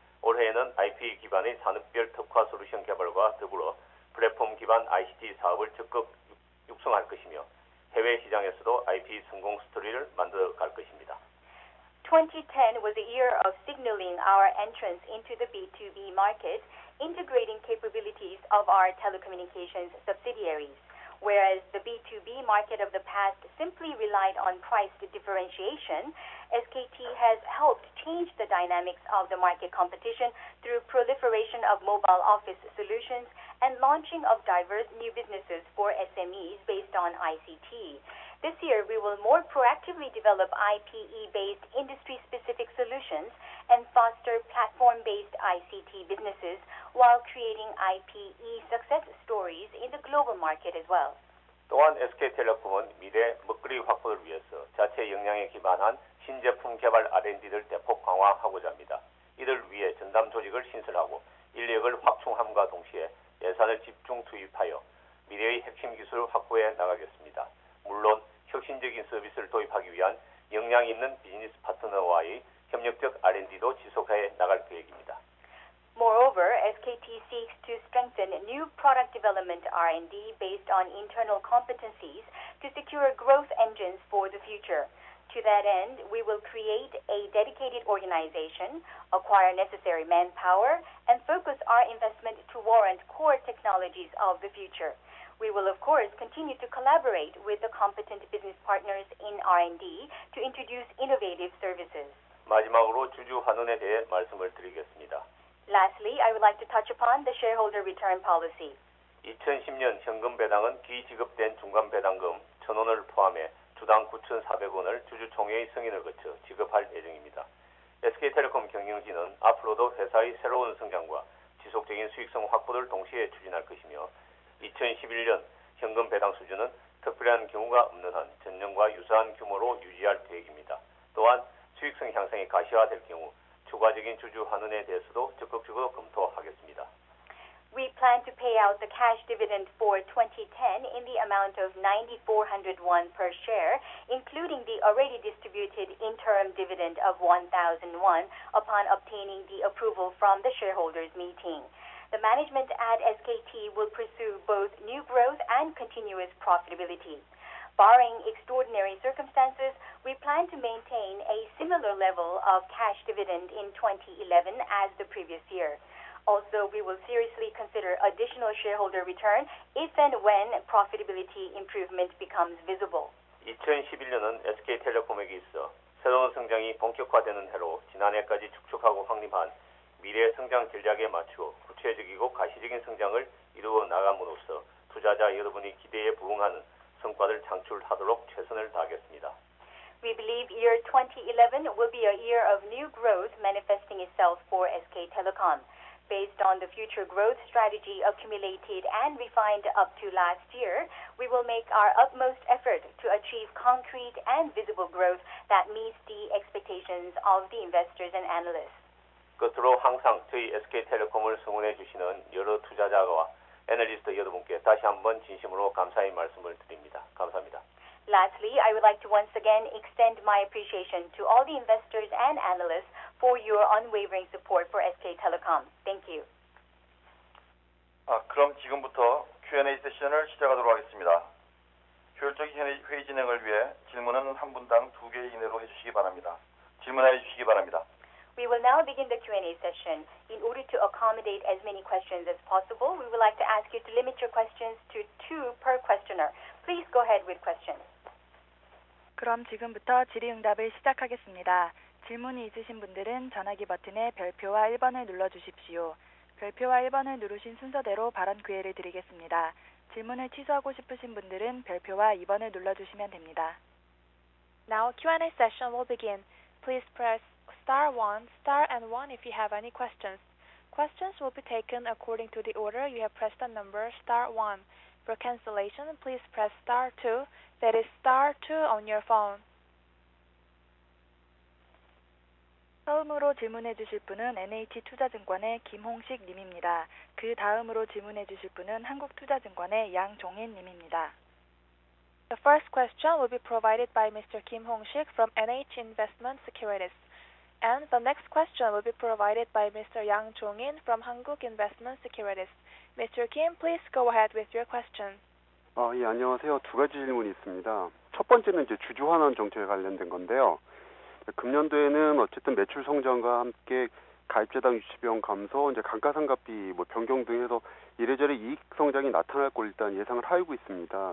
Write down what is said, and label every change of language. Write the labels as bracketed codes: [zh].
[ko] 올해에는 IP 기반의 산업별 특화 솔루션 개발과 더불어 플랫폼 기반 ICT 사업을 적극 육성할 것이며 해외 시장에서도 IP 성공 스토리를 만들어 갈 것입니다. [en] 2010 was a year of signaling our entrance into the B2B market, integrating capabilities of our telecommunications subsidiaries. Whereas the B2B market of the past simply relied on price differentiation, SKT has helped change the dynamics of the market competition through proliferation of mobile office solutions and launching of diverse new businesses for SMEs based on ICT. This year, we will more proactively develop IPE-based industry-specific solutions and foster platform-based ICT businesses while creating IPE success stories in the global market as well. [ko] 또한 SK텔레콤은 미래 먹거리 확보를 위해서 자체 역량에 기반한 신제품 개발 R&D를 대폭 강화하고자 합니다. 이를 위해 전담 조직을 신설하고 인력을 확충함과 동시에 예산을 집중 투입하여 미래의 핵심 기술 확보해 나가겠습니다. 물론 혁신적인 서비스를 도입하기 위한 역량 있는 비즈니스 파트너와의 협력적 R&D도 지속해 나갈 계획입니다. [en] Moreover, SKT seeks to strengthen new product development R&D based on internal competencies to secure growth engines for the future. To that end, we will create a dedicated organization, acquire necessary manpower, and focus our investment to warrant core technologies of the future. We will, of course, continue to collaborate with the competent business partners in R&D to introduce innovative services. [ko] 마지막으로 주주 환원에 대해 말씀을 드리겠습니다. [en] Lastly, I would like to touch upon the shareholder return policy. [ko] 2010년 현금 배당은 기지급된 중간 배당금 1,000원을 포함해 주당 9,400원을 주주총회의 승인을 거쳐 지급할 예정입니다. SK텔레콤 경영진은 앞으로도 회사의 새로운 성장과 지속적인 수익성 확보를 동시에 추진할 것이며 2011년 현금 배당 수준은 특별한 경우가 없는 한 전년과 유사한 규모로 유지할 계획입니다. 또한 수익성 향상이 가시화될 경우 추가적인 주주 환원에 대해서도 적극적으로 검토하겠습니다. [en] We plan to pay out the cash dividend for 2010 in the amount of 9,400 won per share, including the already distributed interim dividend of 1,000 won upon obtaining the approval from the shareholders meeting. The management at SKT will pursue both new growth and continuous profitability. Barring extraordinary circumstances, we plan to maintain a similar level of cash dividend in 2011 as the previous year. Also, we will seriously consider additional shareholder return if and when profitability improvement becomes visible. [ko] 2011년은 SK텔레콤에게 있어 새로운 성장이 본격화되는 해로 지난해까지 축적하고 확립한 미래 성장 전략에 맞추어 구체적이고 가시적인 성장을 이루어 나감으로써 투자자 여러분의 기대에 부응하는 성과를 창출하도록 최선을 다하겠습니다. [en] We believe year 2011 will be a year of new growth manifesting itself for SK Telecom. Based on the future growth strategy accumulated and refined up to last year, we will make our utmost effort to achieve concrete and visible growth that meets the expectations of the investors and analysts. [ko] 끝으로 항상 저희 SK텔레콤을 성원해 주시는 여러 투자자와 애널리스트 여러분께 다시 한번 진심으로 감사의 말씀을 드립니다. 감사합니다. [en] Lastly, I would like to once again extend my appreciation to all the investors and analysts for your unwavering support for SK Telecom. Thank you. [ko] 그럼 지금부터 Q&A 세션을 시작하도록 하겠습니다. 효율적인 회의 진행을 위해 질문은 한 분당 2개 이내로 해주시기 바랍니다. 질문해 주시기 바랍니다. [en] We will now begin the Q&A session. In order to accommodate as many questions as possible, we would like to ask you to limit your questions to 2 per questioner. Please go ahead with questions. [ko] 그럼 지금부터 질의응답을 시작하겠습니다. 질문이 있으신 분들은 전화기 버튼의 별표와 1번을 눌러주십시오. 별표와 1번을 누르신 순서대로 발언 기회를 드리겠습니다. 질문을 취소하고 싶으신 분들은 별표와 2번을 눌러주시면 됩니다. [en] Now Q&A session will begin. Please press star 1, star and 1 if you have any questions. Questions will be taken according to the order you have pressed the number star 1. For cancellation, please press star 2, that is star 2 on your phone. [ko] 처음으로 질문해 주실 분은 NH투자증권의 김홍식 님입니다. 그 다음으로 질문해 주실 분은 한국투자증권의 양종인 님입니다. [en] The first question will be provided by Mr. Kim Hong-sik from NH Investment Securities. And the next question will be provided by Mr. Yang Jong-in from Hankuk Investment Securities. Mr. Kim, please go ahead with your question. [ko] 예, 안녕하세요. 두 가지 질문이 있습니다. 첫 번째는 이제 주주 환원 정책에 관련된 건데요. 금년도에는 어쨌든 매출 성장과 함께 가입자당 유치 비용 감소, 이제 감가상각비 변경 등 해서 이래저래 이익 성장이 나타날 걸 일단 예상을 하고 있습니다.